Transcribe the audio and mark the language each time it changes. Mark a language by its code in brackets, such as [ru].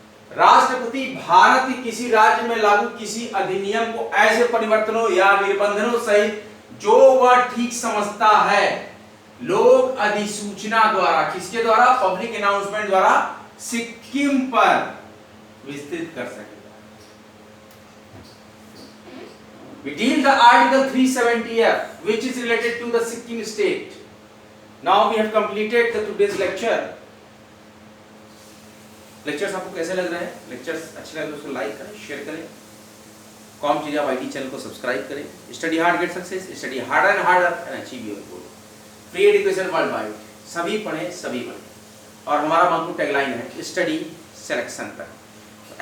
[hi] राष्ट्रपति भारत के किसी राज्य में लागू किसी अधिनियम को ऐसे परिवर्तनों या निबंधनों सहित जो वह ठीक समझता है, लोक अधिसूचना द्वारा, किसके द्वारा? पब्लिक अनाउंसमेंट द्वारा सिक्किम पर विस्तृत कर सके। [en] We deal the Article 370F, which is related to the Sikkim state. Now we have completed the today's lecture. [hi] Lectures आपको कैसे लग रहे हैं? Lectures अच्छे लगे तो उसको लाइक करें, शेयर करें, कॉमचीरिया YT चैनल को सब्सक्राइब करें। [en] Study hard get success, study harder and harder and achieve your goal. Free education world wide, [hi] सभी पढ़ें सभी पढ़ें। और हमारा मंत्र टैगलाइन है स्टडी सिलेक्शन तक।